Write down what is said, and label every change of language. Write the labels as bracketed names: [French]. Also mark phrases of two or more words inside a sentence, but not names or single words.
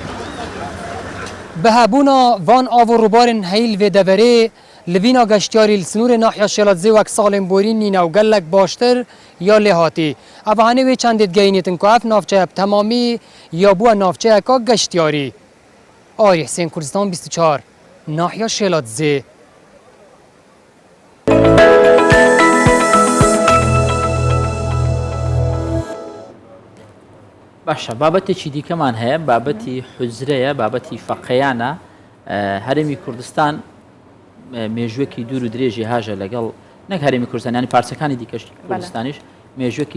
[Kurdish] به هبونا وان آو روبارن هیل و دوره لبینا گشتیاری لسنور ناحیه شیلات زی وک سالم بورین نینا و گلک باشتر یا لحاتی اوهانه وی چندید گینیتن که اف نافچه تمامی یا بو نافچه اکا گشتیاری. آری حسین کردستان 24 ناحیه شیلات زی. [Central Kurdish] باشە بابەتێکی دیکەمان هەیە بابەتی حوزرەیە بابەتی فەقەیانە هەرێمی کوردستان مێژوەکی دوور و درێژی هاژە لەگەڵ نەک هەرێمی کوردستان ینی پارچەکانی دیکەش کوردستانیش مێژوەکی